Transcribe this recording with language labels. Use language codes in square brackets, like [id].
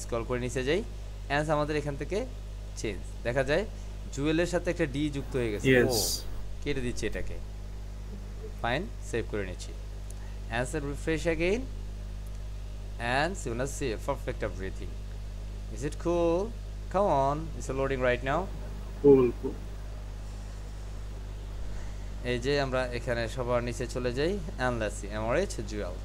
[bn] Scroll করে নিচে যাই, অ্যান্স আমাদের এখান থেকে চেঞ্জ দেখা যায়, জুয়েলের সাথে একটা ডি যুক্ত হয়ে গেছে। ও, কেটে দিচ্ছি এটাকে। ফাইন, সেভ করে নিচ্ছি, answer refresh again, [en] and you wanna see perfect everything. Is it cool? Come on, it's loading right now. Cool. [bn] এই যে আমরা এখানে সবার নিচে চলে যাই, [en] and let's see [bn] MRH Jewel.